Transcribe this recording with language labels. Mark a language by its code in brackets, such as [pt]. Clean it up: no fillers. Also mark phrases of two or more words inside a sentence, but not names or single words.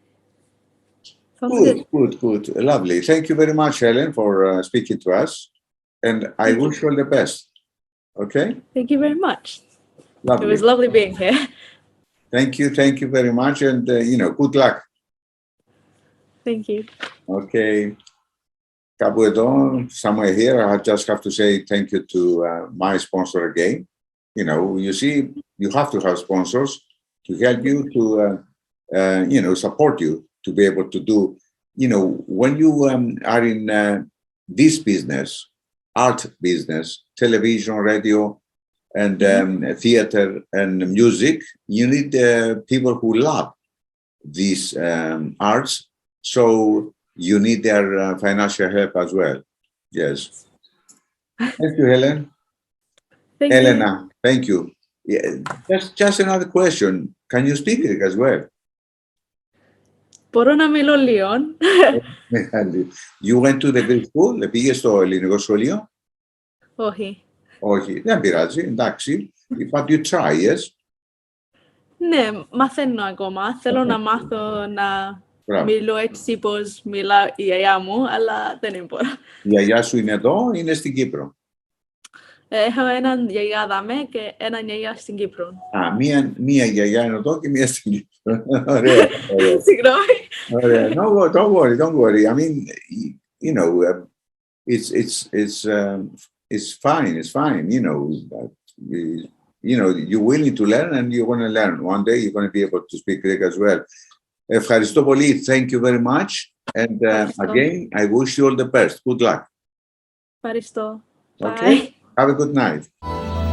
[en] Good. Lovely. Thank you very much, Helen, for speaking to us, and I wish you all the best. Okay. Thank you very much. Lovely. It was lovely being here. Thank you very much, and good luck. Thank you. [el] Okay. Κάπου εδώ, [en] somewhere here, I just have to say thank you to my sponsor again. You see, you have to have sponsors to help you to, support you to be able to do, when you are in this business, art business, television, radio, and theater and music, you need people who love these arts. So you need their financial help as well. Yes. Thank you, Helen. Thank Elena, you. thank you. Yeah, just another question. Can you speak Greek as well? [el] Μπορώ να μιλώ λίγο. [en] You went to the Greek school? [el] Πήγες στο ελληνικό σχολείο? Όχι, δεν πειράζει, εντάξει. [en] But you try, yes? [el] Ναι, μαθαίνω ακόμα. Θέλω να μάθω να μιλώ έτσι πως μιλά η γιαγιά μου, αλλά δεν μπορώ. Η γιαγιά σου είναι εδώ, είναι στην Κύπρο? Έχω έναν γιαγιά δάμε και έναν γιαγιά στην Κύπρο. Μία γιαγιά είναι εδώ και μία στην Κύπρο. Ωραία. Συγγνώμη. Ωραία. [en] Don't worry. I mean, it's fine. You're willing to learn and you're going to learn. One day you're going to be able to speak Greek as well. [el] Ευχαριστώ πολύ. [en] Thank you very much. And again, I wish you all the best. Good luck. [el] Ευχαριστώ. [en] Okay. Have a good night.